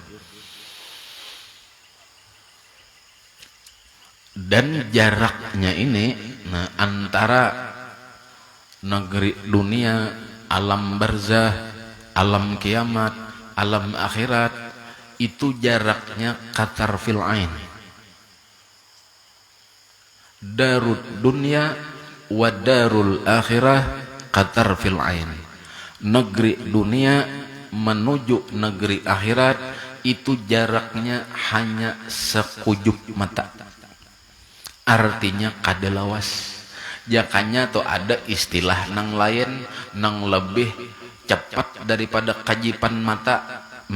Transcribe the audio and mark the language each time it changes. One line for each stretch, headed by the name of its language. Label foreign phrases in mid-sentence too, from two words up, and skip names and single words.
Indonesian: Dan jaraknya ini, nah antara negeri dunia, alam barzah, alam kiamat, alam akhirat, itu jaraknya
Arabic: قطر في العين. دار الدنيا ودار الآخرة قطر في العين.
Indonesian: Negeri dunia menuju negeri akhirat itu jaraknya hanya sekujur mata.
Banjar: Artinya kada lawas. Jakanya tuh ada istilah nang lain nang lebih cepat daripada kajipan mata.